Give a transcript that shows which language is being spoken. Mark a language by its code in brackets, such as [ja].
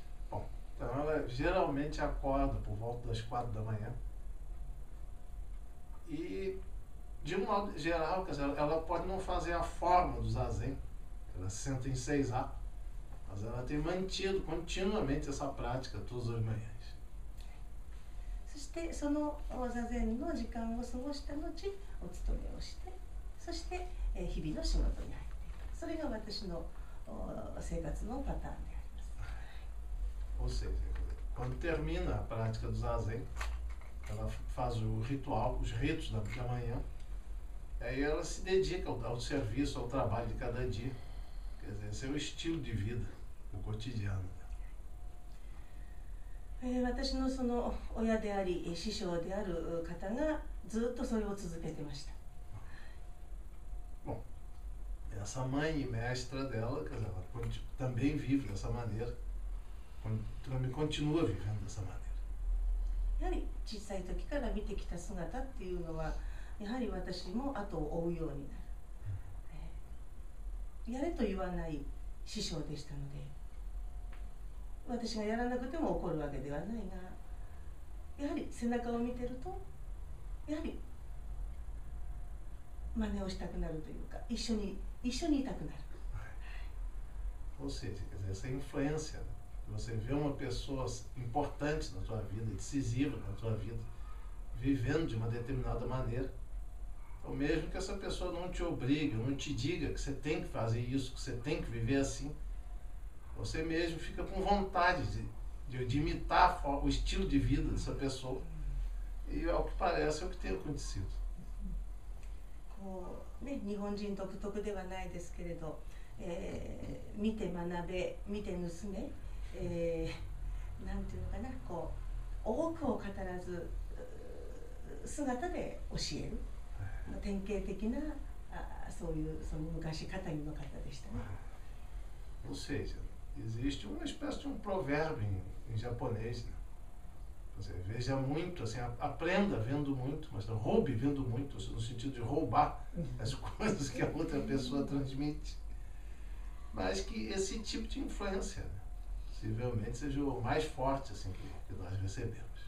[pt] Bom, então ela geralmente acorda por volta das 4 da manhã e, de um modo geral, quer dizer, ela pode não fazer a forma do zazen, ela senta em 6A, mas ela tem mantido continuamente essa prática todas as manhãs. [ja] そしてその座禅の時間を過ごした後、お勤めをして、そして日々の仕事に入っていく。それが私の生活のパターンであります。 [pt] Ou seja, quando termina a prática do zazen, ela faz o ritual, os ritos da manhã, aí ela se dedica ao serviço, ao trabalho de cada dia. Quer dizer, esse é o estilo de vida, o cotidiano. [ja] 私のその親であり師匠である方がずっとそれを続けてました。 [pt] Bom, essa mãe e mestra dela, quer dizer, ela também vive dessa maneira, também continua vivendo dessa maneira. [ja] やはり小さい時から見てきた姿っていうのは、やはり私も後を追うようになる。やれと言わない師匠でしたので、私がやらなくても怒るわけではないが、やはり背中を見てると、やはり真似をしたくなるというか、一緒にいたくなる。 [pt] Ou seja, quer dizer, essa influência, né? Você vê uma pessoa importante na tua vida, decisiva na tua vida, vivendo de uma determinada maneira, então mesmo que essa pessoa não te obrigue, não te diga que você tem que fazer isso, que você tem que viver assim, você mesmo fica com vontade de imitar o estilo de vida dessa pessoa. E ao que parece é o que tem acontecido. [ja] こうね、日本人独特ではないですけれど、見て学べ、見て盗め、なんていうのかな、こう多くを語らず姿で教える、典型的なそういうその昔語りの方でしたね。 [pt] Ou seja, existe uma espécie de um provérbio em japonês, né? Você veja muito, assim, aprenda vendo muito, mas roube vendo muito, no sentido de roubar as coisas que a outra pessoa transmite. Mas que esse tipo de influência, né, possivelmente seja o mais forte assim, que nós recebemos.